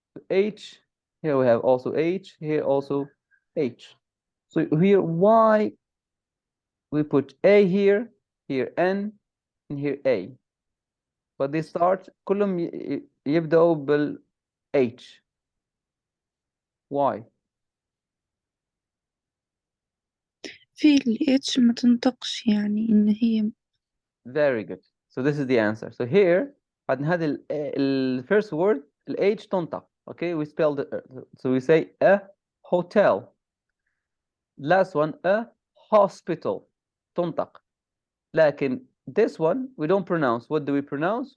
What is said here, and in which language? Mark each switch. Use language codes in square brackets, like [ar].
[en] H, here we have also H, here also H. So here, why we put A here, here N, and here A. But they start [ar] كلهم يبدأوا بال [en] H. Why? [ar] في ال H ما تنطقش يعني إن هي. [en] Very good. So this is the answer. So here [ar] بعد هذا ال [en] first word [ar] ال H تنطق. [en] Okay, we spelled it. So we say a hotel. Last one, a hospital. [ar] تنطق. لكن [en] this one we don't pronounce. What do we pronounce?